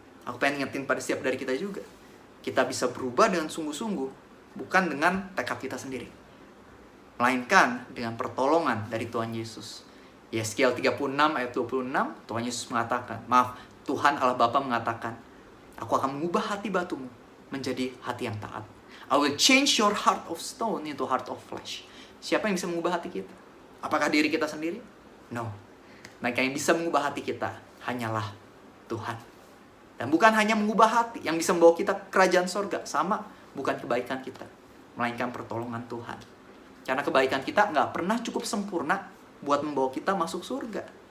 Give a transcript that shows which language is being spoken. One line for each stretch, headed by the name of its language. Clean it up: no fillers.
Indonesian: Aku pengen ingetin pada setiap dari kita juga. Kita bisa berubah dengan sungguh-sungguh, bukan dengan tekad kita sendiri, melainkan dengan pertolongan dari Tuhan Yesus. Yeskiel 36 ayat 26, Tuhan Yesus mengatakan, Tuhan Allah Bapa mengatakan, aku akan mengubah hati batumu menjadi hati yang taat.
English: I will change your heart of stone into heart of flesh.
Indonesian: Siapa yang bisa mengubah hati kita? Apakah diri kita sendiri? No. Maka yang bisa mengubah hati kita hanyalah Tuhan. Dan bukan hanya mengubah hati, yang bisa membawa kita ke kerajaan sorga. Sama, bukan kebaikan kita, melainkan pertolongan Tuhan. Karena kebaikan kita nggak pernah cukup sempurna buat membawa kita masuk surga.